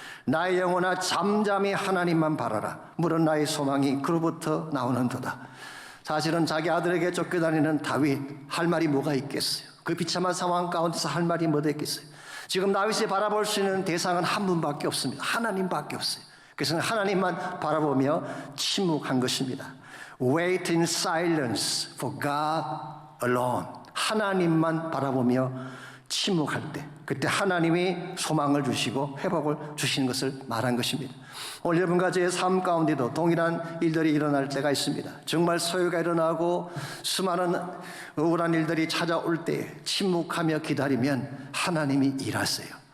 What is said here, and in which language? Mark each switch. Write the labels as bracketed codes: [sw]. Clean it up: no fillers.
[ko] 나의 영혼아 잠잠히 하나님만 바라라. 물은 나의 소망이 그로부터 나오는도다. 사실은 자기 아들에게 쫓겨다니는 다윗, 할 말이 뭐가 있겠어요? 그 비참한 상황 가운데서 할 말이 뭐가 있겠어요? 지금 다윗이 바라볼 수 있는 대상은 한 분밖에 없습니다. 하나님밖에 없어요. 그래서 하나님만 바라보며 침묵한 것입니다. [en] Wait in silence for God alone. [ko] 하나님만 바라보며 침묵할 때, 그때 하나님이 소망을 주시고 회복을 주시는 것을 말한 것입니다. 오늘 여러분과 저의 삶 가운데도 동일한 일들이 일어날 때가 있습니다. 정말 소요가 일어나고 수많은 억울한 일들이 찾아올 때 침묵하며 기다리면 하나님이 일하세요.